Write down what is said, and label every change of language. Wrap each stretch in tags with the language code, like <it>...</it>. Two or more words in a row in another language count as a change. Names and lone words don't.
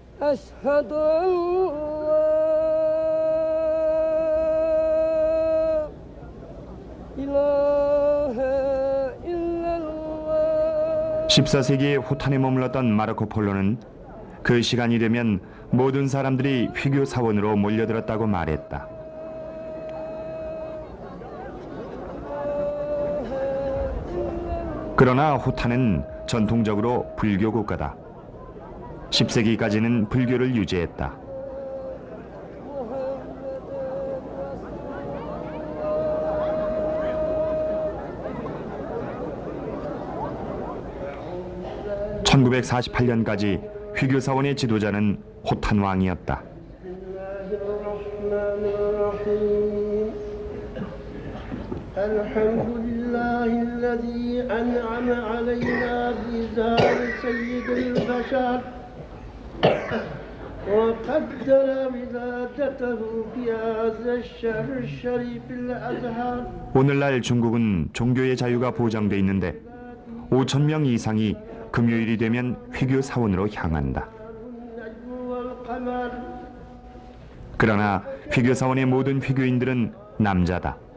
<ar>أشهد أن لا إله إلا الله.</ar> <ko>14세기에 호탄에 머물렀던 마르코 폴로는 그 시간이 되면 모든 사람들이 휘교 사원으로 몰려들었다고 말했다. 그러나 호탄은 전통적으로 불교 국가다. 10세기까지는 불교를 유지했다. (1948년까지) 휘교 사원의 지도자는 호탄 왕이었다.</ko> <ar>الحمد لله الذي أنعم علينا بإزهار سيد البشر وقدر ولادته في هذا الشهر الشريف الأزهر.</ar> <ko>오늘날 중국은 종교의 자유가 보장돼 있는데 5천 명 이상이 금요일이 되면 휘교 사원으로 향한다. 그러나 휘교 사원의 모든 휘교인들은 남자다.</ko>